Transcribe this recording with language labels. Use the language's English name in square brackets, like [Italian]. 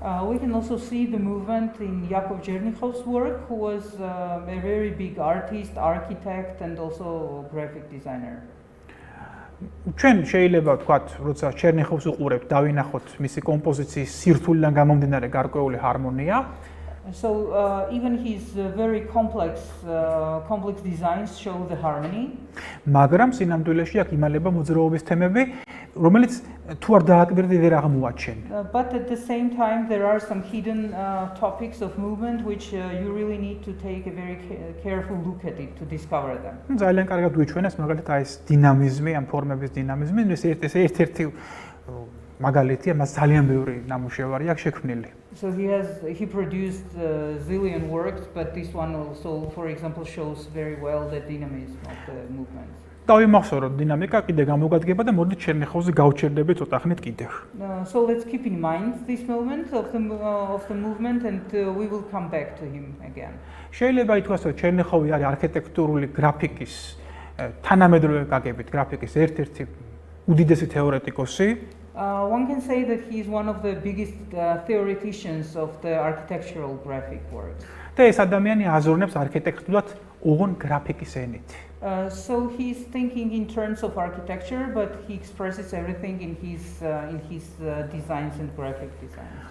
[English] We can also see the movement in Jakob Journeyhousework, who was a very big artist, architect and also graphic designer. [Georgian] ჩვენ შეიძლება ვთქვათ, როცა ჩერნიხოვს უყურებთ, დავინახოთ მისი კომპოზიციის სირთულიდან გამომდინარე გარკვეული ჰარმონია. [English] So even his very complex designs show the harmony. [Georgian] მაგრამ სინამდვილეში აქ იმალება მოძრაობის თემები, რომელიც თუ არ დააკვირდი ვერ აღმოაჩენ. [English] But at the same time there are some hidden topics of movement which you really need to take a very careful look at it to discover them. [Georgian] ძალიან კარგად გვიჩვენეს მაგალითად ეს დინამიზმი, ამ ფორმების დინამიზმი, ეს ერთ-ერთი მაგალითია, მას ძალიან ბევრი ნამუშევარი აქვს შექმნილი. [English] So he produced zillion works, but this one also, for example, shows very well the dynamism of the movement. [Georgian] დავიმახსოვროთ დინამიკა კიდე გამოგადგება და მოდით ჩერნიხოვზე გავჩერდებით ცოტა ხნით კიდევ. [English] So let's keep in mind this moment of the movement and we will come back to him again. [Georgian] შეიძლება ითქვას, რომ ჩერნიხოვი არის არქიტექტურული გრაფიკის თანამედროვე გაგებით გრაფიკის ერთ-ერთი უდიდესი თეორეტიკოსი. [English] One can say that he is one of the biggest theoreticians of the architectural graphic works. [Georgian] და ეს ადამიანი აზროვნებს არქიტექტურად ოღონ გრაფიკის ენით. [English] So he's thinking in terms of architecture, but he expresses everything in his designs and graphic designs.